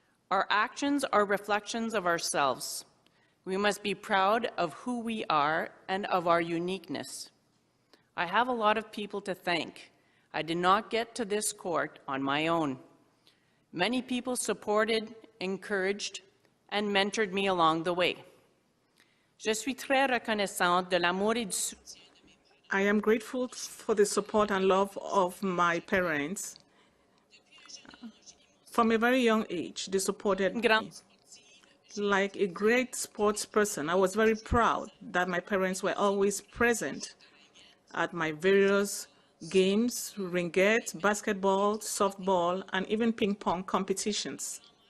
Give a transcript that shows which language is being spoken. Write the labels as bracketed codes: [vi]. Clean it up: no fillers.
[en] Our actions are reflections of ourselves. We must be proud of who we are and of our uniqueness. I have a lot of people to thank. I did not get to this court on my own. Many people supported, encouraged, and mentored me along the way. [fr] Je suis très reconnaissante de l'amour et du soutien. [en] I am grateful for the support and love of my parents. From a very young age, they supported me. Like a great sports person, I was very proud that my parents were always present at my various games, ringette, basketball, softball, and even ping pong competitions.